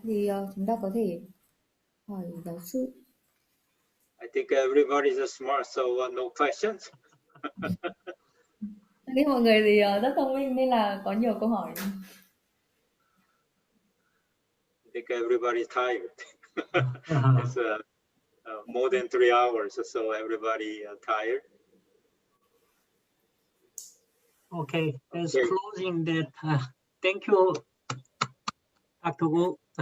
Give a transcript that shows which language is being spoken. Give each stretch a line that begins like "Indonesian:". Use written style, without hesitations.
Vietnamese: Thì chúng ta có thể hỏi giáo sư.
English: I think everybody's smart, so no questions.
Vietnamese: Tôi nghĩ mọi người thì rất thông minh nên là có nhiều câu hỏi.
English: I think everybody's tired. It's more than 3 hours, so everybody tired. Okay, as Okay. closing that, thank you, Dr. Gu.